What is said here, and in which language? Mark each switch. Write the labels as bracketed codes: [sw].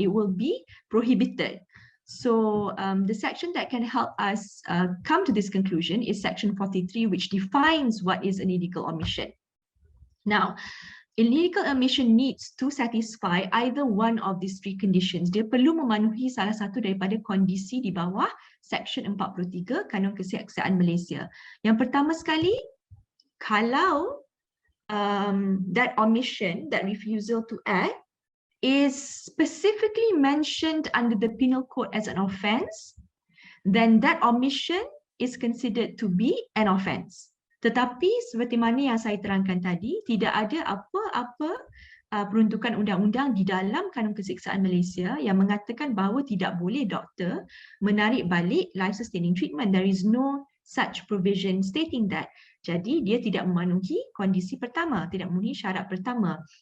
[en] It will be prohibited. So the section that can help us come to this conclusion is section 43, which defines what is an illegal omission. Now, illegal omission needs to satisfy either one of these three conditions. [ms] Dia perlu memenuhi salah satu daripada kondisi di bawah section 43 Kanun Keseksaan Malaysia. Yang pertama sekali, kalau [en] that omission, that refusal to act, is specifically mentioned under the penal code as an offence, then that omission is considered to be an offence. [ms] Tetapi seperti mana yang saya terangkan tadi, tidak ada apa-apa peruntukan undang-undang di dalam Kanun Keseksaan Malaysia yang mengatakan bahawa tidak boleh doktor menarik balik life-sustaining treatment. [en] There is no such provision stating that. [ms] Jadi dia tidak memenuhi kondisi pertama, tidak memenuhi syarat pertama.